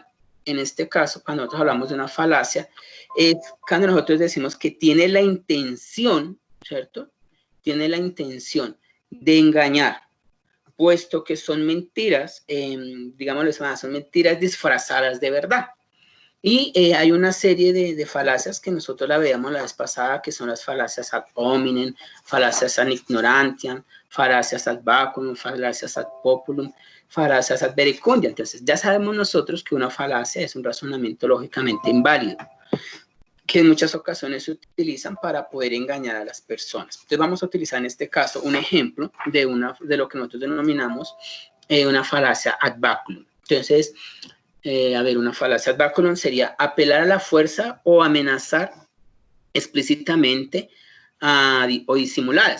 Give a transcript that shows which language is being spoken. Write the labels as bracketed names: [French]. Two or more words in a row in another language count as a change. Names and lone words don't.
[Spanish] En este caso, cuando nosotros hablamos de una falacia, es cuando nosotros decimos que tiene la intención, ¿cierto? Tiene la intención de engañar, puesto que son mentiras, digámoslo, son mentiras disfrazadas de verdad. Y hay una serie de falacias que nosotros la veíamos la vez pasada, que son las falacias [Latin] ad hominem, [Spanish] falacias [Latin] ad ignorantiam, [Spanish] falacias [Latin] ad vacuum, [Spanish] falacias [Latin] ad populum, [Spanish] falacias [Latin] ad verecundia. [Spanish] Entonces ya sabemos nosotros que una falacia es un razonamiento lógicamente inválido, que en muchas ocasiones se utilizan para poder engañar a las personas. Entonces vamos a utilizar en este caso un ejemplo de lo que nosotros denominamos una falacia [Latin] ad vacuum. [Spanish] Entonces, una falacia [Latin] ad vacuum [Spanish] sería apelar a la fuerza o amenazar explícitamente o disimuladas.